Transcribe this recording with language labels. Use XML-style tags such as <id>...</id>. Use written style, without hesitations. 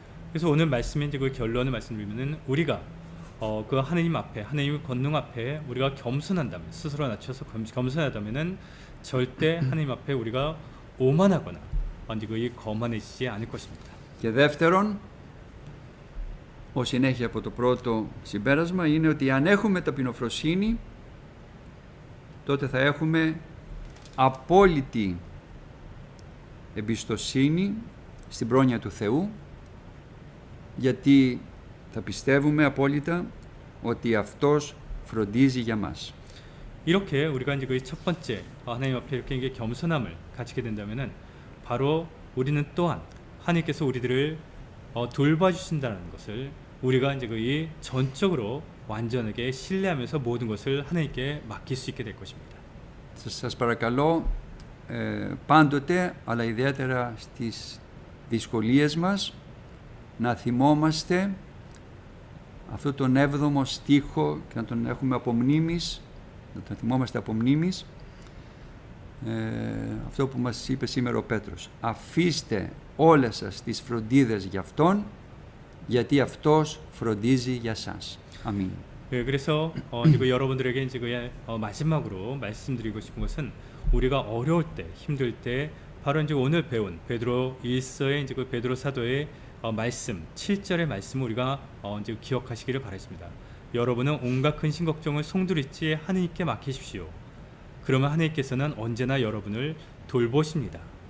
<ko>그래서 오늘 말씀의 이제 그 결론을 말씀드리면은 우리가 그 하나님 앞에 하나님의 권능 앞에 우리가 겸손한다면 스스로 낮춰서 겸손하다면은 절대 하나님 앞에 우리가 오만하거나 이 거만해지지 않을 것입니다.</ko> <el>Και δεύτερον, ως συνέχεια από το πρώτο συμπέρασμα, είναι ότι αν έχουμε ταπεινοφροσύνη, τότε θα έχουμε απόλυτη εμπιστοσύνη στην πρόνοια του Θεού, γιατί θα πιστεύουμε απόλυτα ότι Αυτός φροντίζει για μας.</el> <ko>이렇게 우리가 이제 그 첫 번째 하나님 앞에 이렇게 겸손함을 가지게 된다면은 바로 우리는 또한 하나님께서 우리들을 돌봐주신다는 것을 우리가 이제 이 전적으로 완전하게 신뢰하면서 모든 것을 하나님께 맡길 수 있게 될 것입니다.</ko> <el>Σας παρακαλώ πάντοτε, αλλά ιδιαίτερα στις δυσκολίες μας, να θυμόμαστε αυτό τον 7ο στίχο και να τον έχουμε από μνήμης, να τον θυμόμαστε από μνήμης, αυτό που μας είπε σήμερα ο Πέτρος. Αφήστε όλες σας τις φροντίδες για Αυτόν, γιατί Αυτός φροντίζει για σας. Αμήν.</el> <ko>네, 그래서 이거 여러분들에게 이제 마지막으로 말씀드리고 싶은 것은 우리가 어려울 때, 힘들 때 바로 이제 오늘 배운 베드로 1서의 이제 그 베드로 사도의 말씀 7절의 말씀을 우리가 이제 기억하시기를 바라겠습니다. 여러분은 온갖 근심 걱정을 송두리째 하느님께 맡기십시오. 그러면 하느님께서는 언제나 여러분을 돌보십니다.</ko>